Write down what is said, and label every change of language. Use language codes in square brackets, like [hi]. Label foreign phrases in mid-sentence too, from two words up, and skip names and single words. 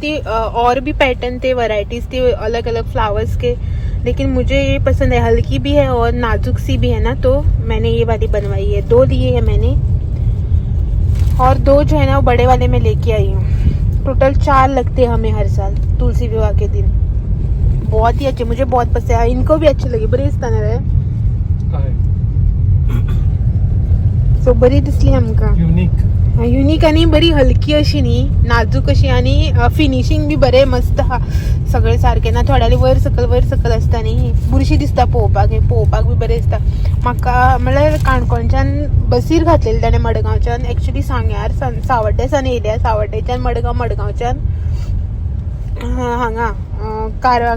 [hi] ही और भी पैटर्न थे वैरायटीज थी अलग अलग फ्लावर्स के लेकिन मुझे ये पसंद है हल्की भी है और नाजुक सी भी है ना तो मैंने ये वाली बनवाई है 2 लिए है मैंने और 2 जो है ना वो बड़े वाले में लेके आई हूँ टोटल 4 लगते हैं हमें हर साल तुलसी विवाह के दिन बहुत ही अच्छे मुझे बहुत पसंद है इनको भी अच्छी लगी [kok] बरी दिसताना रे सो बरी दिसली आमकां युनिक आणि बरी हलकी अशी न्ही नाजूक अशी आणि फिनिशिंग बी बरें मस्त हा सगळे सारखे ना थोड्याले वयर सकल आसता न्ही बुरशी दिसता पळोवपाक बी बरें दिसता म्हाका म्हळ्यार काणकोणच्यान बसीर घातलेली ताणें मडगांवच्यान एक्चुली सांग्यार सावड्डेसान येयल्या सावड्डेच्यान मडगांवच्यान हांगा हांगा